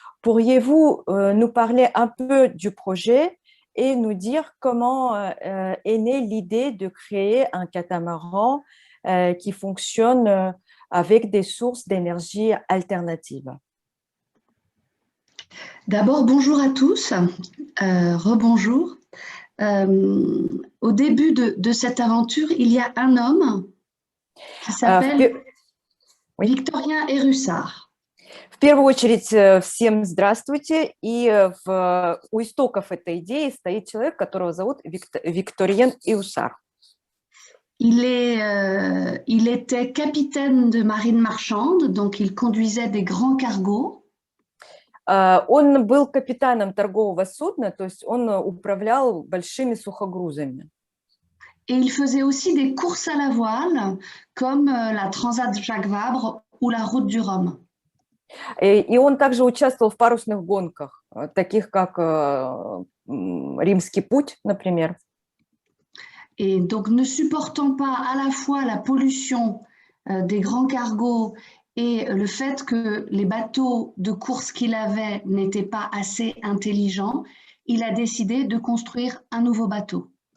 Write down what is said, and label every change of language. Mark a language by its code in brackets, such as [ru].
[fr] Pourriez-vous nous parler un peu du projet et nous dire comment est née l'idée de créer un catamaran qui fonctionne avec des sources d'énergie alternatives? D'abord, bonjour à tous, rebonjour. Au début de cette aventure, il y a un homme qui s'appelle Victorien Érussard. [ru] В первую очередь, всем здравствуйте. И у истоков этой идеи стоит человек, которого зовут Викторien Érussard. [fr] Il était capitaine de marine marchande, donc il conduisait des grands cargos. [ru] Он был капитаном торгового судна, то есть он управлял большими сухогрузами. [fr] Et il faisait aussi des courses à la voile, comme la Transat Jacques Vabre ou la Route du Rhum. [ru] И он также участвовал в парусных гонках, таких как Римский путь, например. [fr] Et donc, ne supportant pas à la fois la pollution des grands cargos et le fait que les bateaux de course qu'il avait n'étaient pas assez intelligents, il a décidé de construire un nouveau bateau.